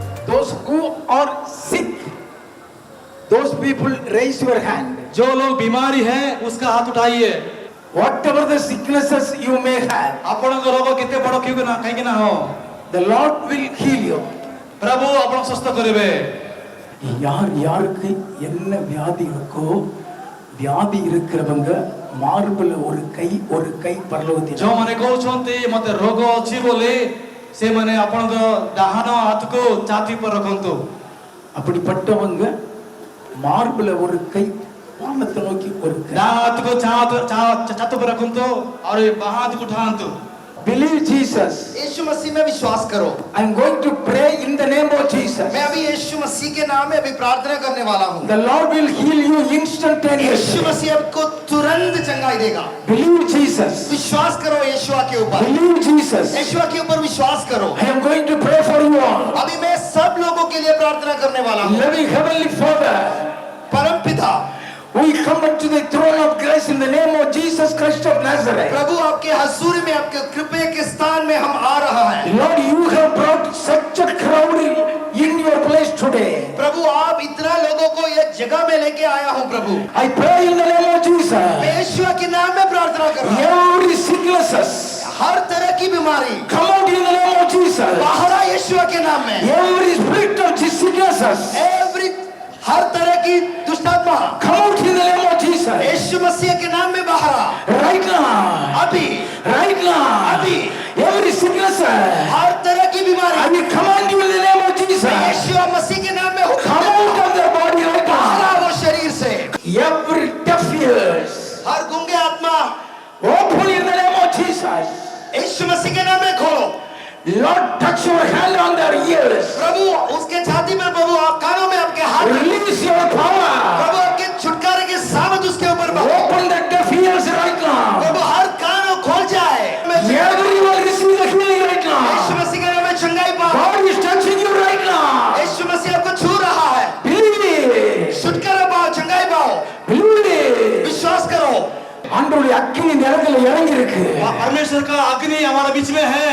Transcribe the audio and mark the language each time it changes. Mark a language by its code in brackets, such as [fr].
[en] Those who are sick, those people raise your hand. [hi] जो लोग बीमारी है उसका हाथ उठाइए. [en] Whatever the sicknesses you may have, [or] ଆପଣଙ୍କ ରୋଗ କେତେ ବଡ଼ କାହିଁକି ନା ହଉ, [en] the Lord will heal you. [or] ପ୍ରଭୁ ଆପଣଙ୍କୁ ସୁସ୍ଥ କରିବେ. [ta] யார் யாருக்கு என்ன வியாதி இருக்கோ, வியாதி இருக்கிறவங்க மார்புல ஒரு கை பரலோகத்தில். [or] ଯେଉଁମାନେ କହୁଛନ୍ତି ମୋତେ ରୋଗ ଅଛି ବୋଲି ସେମାନେ ଆପଣଙ୍କ ଡାହାଣ ହାତକୁ ଛାତି ଉପରେ ରଖନ୍ତୁ. [ta] அப்படிப்பட்டவங்க மார்புல ஒரு கை, வானத்தை நோக்கி ஒரு கை. [or] ଡାହାଣ ହାତକୁ ଛାତି ଉପରେ ରଖନ୍ତୁ ଆଉ ବାଁ ହାତକୁ ଉଠାନ୍ତୁ. [en] Believe Jesus. [hi] यीशु मसीह में विश्वास करो. [en] I am going to pray in the name of Jesus. [hi] मैं अभी यीशु मसीह के नाम में अभी प्रार्थना करने वाला हूँ. [en] The Lord will heal you instantaneously. [hi] यीशु मसीह आपको तुरंत चंगाई देगा. [en] Believe Jesus. [hi] विश्वास करो यीशुआ के ऊपर. [en] Believe Jesus. [hi] यीशुआ के ऊपर विश्वास करो. [en] I am going to pray for you all. [hi] अभी मैं सब लोगों के लिए प्रार्थना करने वाला हूँ. [en] Loving Heavenly Father, [hi] परम पिता, [en] we come unto the throne of grace in the name of Jesus Christ of Nazareth. [hi] प्रभु आपके हजूर में, आपके कृपा के स्थान में हम आ रहा है. [en] Lord, you have brought such a crowd in your place today. [hi] प्रभु आप इतना लोगों को एक जगह में लेके आया हूँ. प्रभु [en] I pray in the name of Jesus. [hi] मैं यीशुआ के नाम में प्रार्थना कर रहा हूँ. [en] Every sicknesses, [hi] हर तरह की बीमारी [en] come out in the name of Jesus. [hi] बाहर आ यीशुआ के नाम में. [en] Every spirit of sicknesses, [hi] हर तरह की दुष्टात्मा [en] come out in the name of Jesus. [hi] यीशु मसीह के नाम में बाहर आ. [en] Right now. [hi] अभी [en] Right now. [hi] अभी [en] Every sickness, [hi] हर तरह की बीमारी [en] I will command you in the name of Jesus. [hi] यीशु मसीह के नाम में [en] Come out of their body right [hi] बाहर आ [en] now. [hi] वो शरीर से. [en] Every deaf ears, [hi] हर गूंगे आत्मा [en] open in the name of Jesus. [hi] यीशु मसीह के नाम में खोलो. [en] Lord, touch your hand on their ears. [hi] प्रभु उसके छाती में, प्रभु आप कानों में आपके हाथ में, [en] Release your power. [hi] प्रभु आपके छुटकारे की सामत उसके ऊपर बहो. [en] Open the deaf ears right now. [hi] प्रभु हर कान खोल जाए. [en] Everyone receive the healing right [hi] Yeshu [en] now. [hi] मसीह के नाम में चंगाई पाओ. [en] God is touching you right now. [hi] यीशु मसीह आपको छू रहा है. [en] Believe it. [hi] छुटकारा पाओ, चंगाई पाओ. [en] Believe it. [hi] विश्वास करो. [ta] ஆண்டவருடைய அக்கினி இந்த இடத்துல இறங்கி இருக்கு. [hi] परमेश्वर का अग्नि हमारे बीच में है.